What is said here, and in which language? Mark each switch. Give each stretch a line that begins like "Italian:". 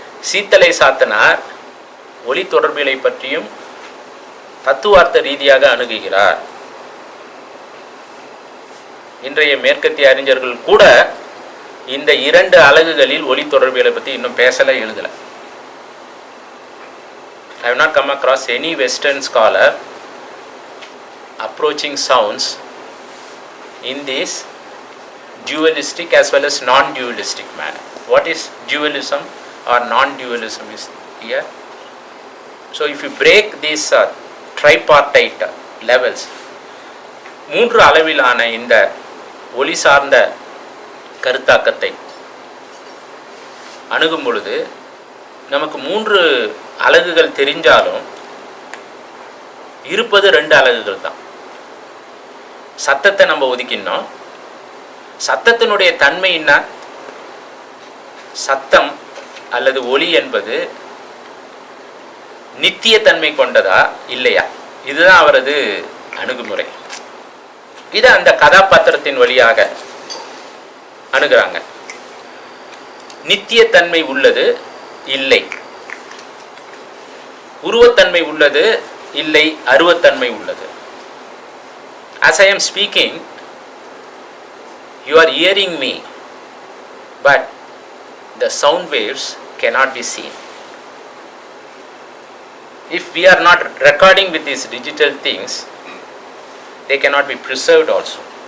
Tamil: சீத்தலை சாத்தனார் ஒளி தொடர்பியலை பற்றியும் தத்துவார்த்த ரீதியாக அணுகுகிறார். இன்றைய மேற்கத்திய அறிஞர்கள் கூட இந்த 2 அலகுகளில் ஒளி தொடர்பியலை பற்றி இன்னும் பேசலை, எழுதலை.
English: I have not come across any Western scholar approaching sounds in this dualistic as well as non-dualistic manner. What is dualism or non-dualism is here. So if you break these tripartite levels,
Tamil: 3 அளவிலான இந்த ஒளி சார்ந்த கருத்தாக்கத்தை அணுகும் பொழுது நமக்கு 3 அலகுகள் தெரிஞ்சாலும் இருப்பது 2 அலகுகள் தான். சத்தத்தை நம்ம ஒதுக்கினோம். சத்தத்தினுடைய தன்மை என்ன? சத்தம் அல்லது ஒலி என்பது நித்திய தன்மை கொண்டதா இல்லையா? இதுதான் அவரது அணுகுமுறை. இது அந்த கதாபாத்திரத்தின் வழியாக அணுகுறாங்க. நித்தியத்தன்மை உள்ளது இல்லை, உருவத்தன்மை உள்ளது இல்லை, அருவத்தன்மை உள்ளது.
English: As I am speaking, you are hearing me, but the sound waves cannot be seen. If we are not recording with these digital things, they cannot be preserved also.